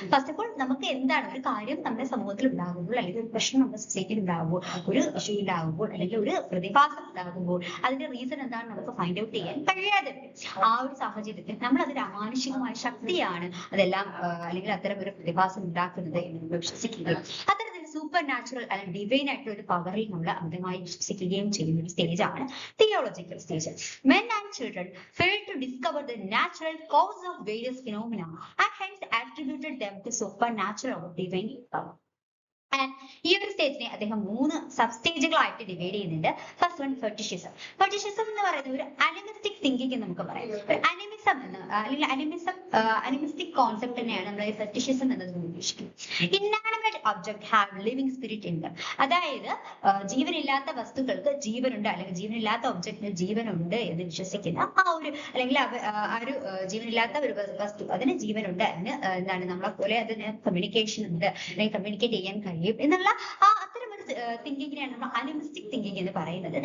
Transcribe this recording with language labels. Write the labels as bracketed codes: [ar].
[ml] First of all നമുക്ക് എന്താണ് ഒരു കാര്യം നമ്മുടെ സമൂഹത്തിൽ ഉണ്ടാകുമ്പോൾ, അല്ലെങ്കിൽ ഒരു പ്രശ്നം നമ്മുടെ സൊസൈറ്റിയിൽ ഉണ്ടാകുമ്പോൾ, ഒരു ഇഷ്യൂ ഉണ്ടാകുമ്പോൾ, അല്ലെങ്കിൽ ഒരു പ്രതിഭാസം ഉണ്ടാകുമ്പോൾ അതിന്റെ റീസൺ എന്താണ് നമുക്ക് ഫൈൻഡ് ഔട്ട് ചെയ്യാൻ കഴിയാതെ ആ ഒരു സാഹചര്യത്തിൽ നമ്മൾ അതൊരു അമാനുഷികമായ ശക്തിയാണ് അതെല്ലാം അല്ലെങ്കിൽ അത്തരം ഒരു പ്രതിഭാസം ഉണ്ടാക്കുന്നത് എന്ന് നമ്മൾ വിശ്വസിക്കുകയും അത്തരത്തിൽ സൂപ്പർ നാച്ചുറൽ അല്ലെങ്കിൽ ഡിവൈൻ ആയിട്ടുള്ള ഒരു പവറിൽ നമ്മൾ അമിതമായി വിശ്വസിക്കുകയും ചെയ്യുന്ന ഒരു സ്റ്റേജാണ് theological stage. [en] Men and children failed to discover the natural cause of various phenomena and hence attributed them to supernatural or divine power. [ml] ഈ ഒരു സ്റ്റേജിനെ അദ്ദേഹം 3 സബ് സ്റ്റേജുകളായിട്ട് ഡിവൈഡ് ചെയ്യുന്നുണ്ട്. First one fetishism. ഫെറ്റിഷിസം എന്ന് പറയുന്നത് ഒരു അനിമിസ്റ്റിക് തിങ്കിങ് എന്ന് നമുക്ക് പറയാം. അനിമിസം എന്ന് അല്ലെങ്കിൽ അനിമിസ്റ്റിക് കോൺസെപ്റ്റ് തന്നെയാണ് നമ്മൾ ഫെറ്റിഷിസം എന്നത് ഉദ്ദേശിക്കുന്നത്. [en] Inanimate object have living spirit in them. [ml] അതായത് ജീവനില്ലാത്ത വസ്തുക്കൾക്ക് ജീവനുണ്ട്, അല്ലെങ്കിൽ ജീവനില്ലാത്ത ഒബ്ജക്റ്റിന് ജീവനുണ്ട് എന്ന് വിശ്വസിക്കുന്ന ആ ഒരു അല്ലെങ്കിൽ ആ ഒരു ജീവനില്ലാത്ത ഒരു വസ്തു അതിന് ജീവനുണ്ട്, അതിന് എന്താണ് നമ്മളെ പോലെ അതിന് കമ്മ്യൂണിക്കേഷൻ ഉണ്ട്, അല്ലെങ്കിൽ കമ്മ്യൂണിക്കേറ്റ് ചെയ്യാൻ കഴിയും എന്നുള്ള അത്തരം ഒരു തിങ്കിങ്ങിനെയാണ് നമ്മൾ അനിമിസ്റ്റിക് തിങ്കിങ് എന്ന് പറയുന്നത്.